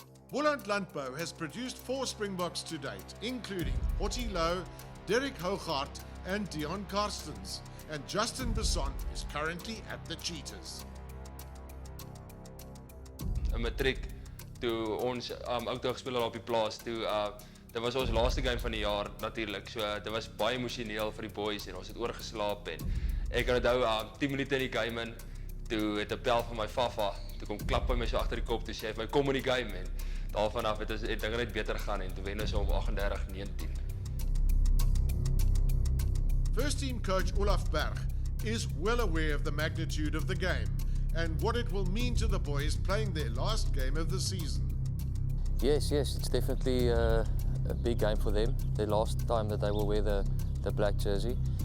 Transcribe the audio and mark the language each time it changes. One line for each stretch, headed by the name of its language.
English: BOLAND LANDBOU has produced 4 Springboks to date, including Ottie Low, Derek Hoogaard and Dion Karstens, and Justin Besson is currently at the Cheetahs.
Afrikaans: 'n Matriek toe ons ook toe gespeel het op die plaas toe dit was ons laaste game van die jaar natuurlik. So dit was baie emosioneel vir die boys en ons het oorgeslaap en ek kan onthou 10 minute in die game in toe het 'n bel van my Fafa toe kom klap hy my so agter die kop toe sê hy vir my kom in die game en daarvan af het dinge net beter gaan en toe wen ons om 38-19.
English: First team coach Olaf Berg is well aware of the magnitude of the game and what it will mean to the boys playing their last game of the season. Yes, it's definitely a big game for them. The last time that they will wear the black jersey.